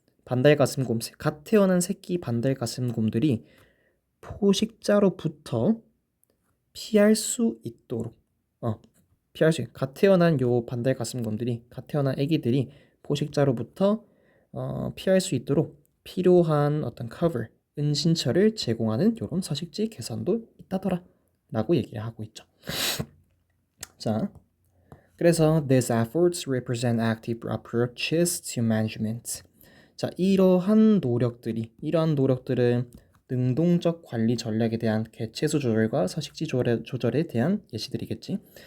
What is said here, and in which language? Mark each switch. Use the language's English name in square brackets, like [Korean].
[Korean] 반달가슴곰, 갓 태어난 새끼 반달가슴곰들이 포식자로부터 피할 수 있도록 갓 태어난 요 반달가슴곰들이 갓 태어난 애기들이 포식자로부터 피할 수 있도록 필요한 어떤 cover, 은신처를 제공하는 요런 서식지 개선도 있다더라 라고 얘기를 하고 있죠. 자, 그래서 [English] these efforts represent active approaches to management. [Korean] 자, 이러한 노력들은 능동적 관리 전략에 대한 개체수 조절과 서식지 조절에 대한 예시들이겠지.